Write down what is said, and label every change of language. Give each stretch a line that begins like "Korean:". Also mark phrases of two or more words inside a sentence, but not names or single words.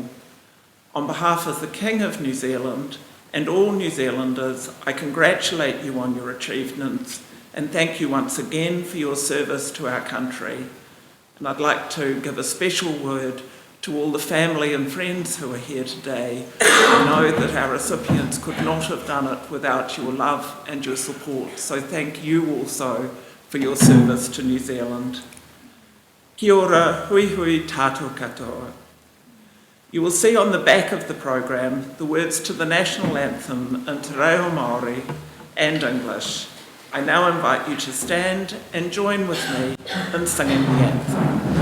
English: On behalf of the King of New Zealand and all New Zealanders, I congratulate you on your achievements and thank you once again for your service to our country. And I'd like to give a special word to all the family and friends who are here today. I know that our recipients could not have done it without your love and your support, so thank you also for your service to New Zealand.
Māori: Kia ora, hui hui tātou katoa.
English: You will see on the back of the programme the words to the national anthem in Te Reo Māori and English. I now invite you to stand and join with me in singing the anthem.